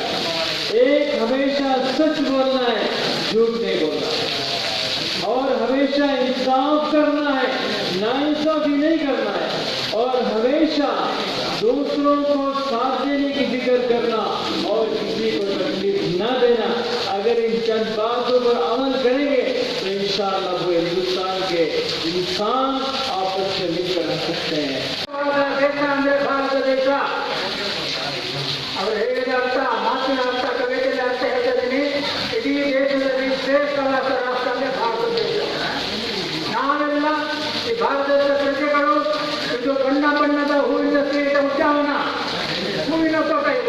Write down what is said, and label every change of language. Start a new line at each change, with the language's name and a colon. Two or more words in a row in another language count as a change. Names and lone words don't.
Hindi: एक हमेशा सच बोलना है, झूठ नहीं बोलना, और हमेशा इंसाफ करना है, नाइंसाफी नहीं करना है, और हमेशा दूसरों को साथ देने की जिक्र करना और किसी को तकलीफ न देना। अगर इन चंद बातों पर अमल करेंगे तो इंशाअल्लाह वो हिंदुस्तान के इंसान आपस में मिलकर रह सकते हैं।
Kannada: ಭಾರತ ದೇಶ ಅವರು ಹೇಳಿದ ಮಾತಿನ ಅರ್ಥ ಕವಿತೆಯ ಅರ್ಥ ಹೇಳ್ತಿದ್ದೀನಿ. ಇಡೀ ದೇಶದಲ್ಲಿ ಶ್ರೇಷ್ಠವಾದ ರಾಷ್ಟ್ರ ಅಂದರೆ ಭಾರತ ದೇಶ. ನಾವೆಲ್ಲ ಈ ಭಾರತ ದೇಶದ ಪ್ರಜೆಗಳು. ಇದು ಬಣ್ಣ ಬಣ್ಣದ ಹೂವಿನ ಶ್ರೇಷ್ಠ ಉದ್ಯಾನವನ, ಹೂವಿನ ತೋಟ ಇದು.